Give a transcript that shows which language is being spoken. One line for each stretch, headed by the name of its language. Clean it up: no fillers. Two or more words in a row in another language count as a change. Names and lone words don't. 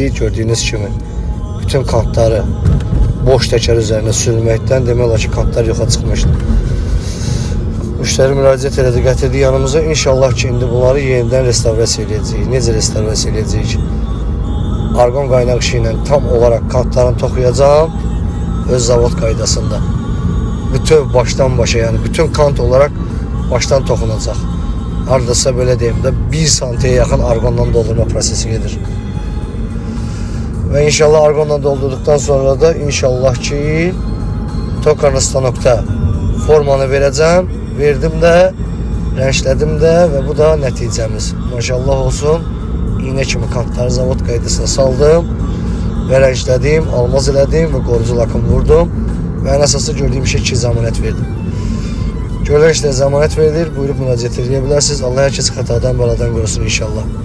Azerbaijani: Gördüyünüz kimi bütün kantları boş təkər üzərində sürülməkdən demək olar ki, kantlar yoxa çıxmışdı. Müştəri müraciət elədi, gətirdi yanımıza. İnşallah ki, indi bunları yenidən restavrasiya edəcəyik. Necə restavrasiya edəcəyik? Argon qaynaq işi ilə tam olaraq kantlarını toxuyacağım öz zavod qaydasında. Bütün baştan başa, yani bütün kant olarak baştan toxunacaq.
Turkish: Hardasa böyle deyim de 1 santiye yakın argondan doldurma prosesi gelir. Ve inşallah argondan doldurduktan sonra da inşallah ki Tokarlı stanokta formanı vereceğim.
Azerbaijani: Verdim de, rençledim de ve bu da nəticəmiz. Maşallah olsun. İğne kimi kantları zavod qaydasına saldım ve rençledim, almaz elədim ve qorucu lakım vurdum. Və ən əsası gördüyüm şey ki, zəmanət verdim. Görülən işlə zəmanət verilir, buyurub müraciət edə bilərsiniz. Allah hər kəsi xətadan, bəladan qorusun inşallah.